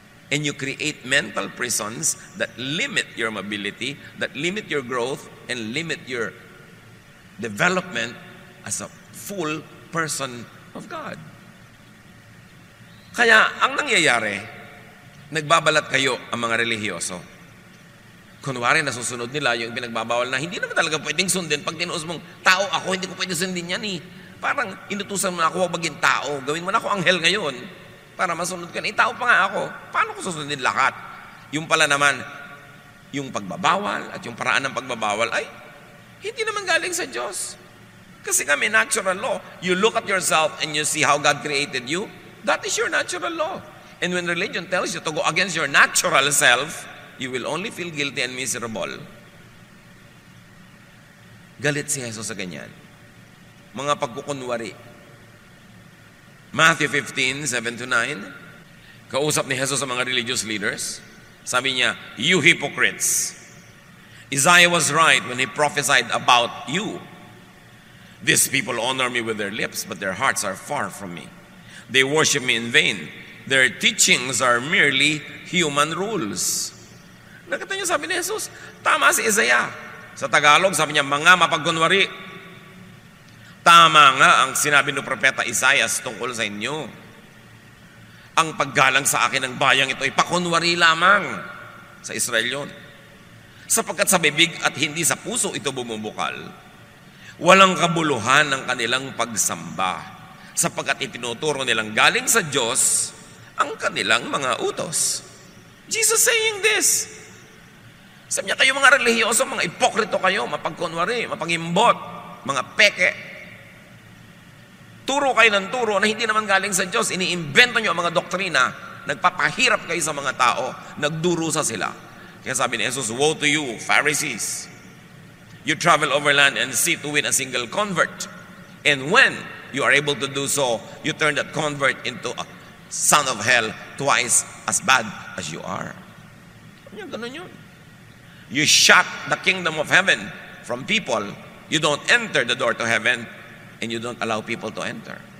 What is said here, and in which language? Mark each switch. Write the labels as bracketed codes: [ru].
[en] And you create mental prisons that limit your mobility, that limit your growth, and limit your development as a full person of God. [tl] Kaya, ang nangyayari, nagbabalat kayo ang mga relihiyoso. Kunwari, nasusunod nila yung pinagbabawal na hindi naman talaga pwedeng sundin. Pag tinuos mong, tao ako, hindi ko pwedeng sundin yan eh. Parang inutusan mo na ako maging tao. Gawin mo na ako anghel ngayon para masunod ka na. Tao pa nga ako. Paano ko susundin lahat? Yung pala naman, yung pagbabawal at yung paraan ng pagbabawal ay hindi naman galing sa Diyos. Kasi kami, natural law. [en] You look at yourself and you see how God created you. That is your natural law. And when religion tells you to go against your natural self, you will only feel guilty and miserable. [tl] Galit si Jesus sa ganyan. Mga pagkukunwari. Matthew 15, 7-9, kausap ni Jesus sa mga religious leaders. Sabi niya, [en] you hypocrites, Isaiah was right when he prophesied about you. These people honor me with their lips, but their hearts are far from me. They worship me in vain. Their teachings are merely human rules. [tl] Nakita niyo, sabi ni Jesus, tama si Isaiah. Sa Tagalog, sabi niya, mga mapagkunwari. Tama nga ang sinabi ng propeta Isaiah tungkol sa inyo. Ang paggalang sa akin ng bayang ito ay pakunwari lamang sa Israel yun. Sapagkat sa bibig at hindi sa puso ito bumubukal. Walang kabuluhan ng kanilang pagsamba. Sapagkat itinuturo nilang galing sa Diyos ang kanilang mga utos. [en] Jesus saying this. [tl] Sabi niya, kayo mga relihiyoso, mga ipokrito kayo, mapagkunwari, mapangimbot, mga peke. Turo kayo ng turo na hindi naman galing sa Diyos. Iniimbento niyo ang mga doktrina, nagpapahirap kayo sa mga tao, nagdurusa sila. Kaya sabi ni Jesus, [en] woe to you, Pharisees. You travel overland and sea to win a single convert. And when you are able to do so, you turn that convert into a son of hell twice as bad as you are. [tl] Ganun yun. [en] You shut the kingdom of heaven from people. You don't enter the door to heaven, and you don't allow people to enter.